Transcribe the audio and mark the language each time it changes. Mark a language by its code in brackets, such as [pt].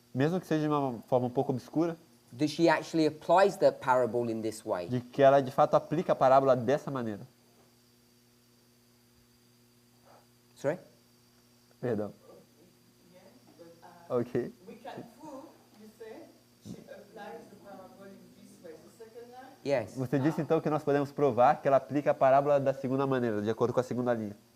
[pt] mesmo que seja de uma forma um pouco obscura, [en] that she actually applies the parable in this way. [pt] de que ela de fato aplica a parábola dessa maneira. [en] Sorry? [pt] Perdão. [en] Yeah, but [pt] Ok. [en] we can prove, you say, she applies the parable in this way. The second line, Yes. [pt] Você disse então que nós podemos provar que ela aplica a parábola da segunda maneira, de acordo com a segunda linha.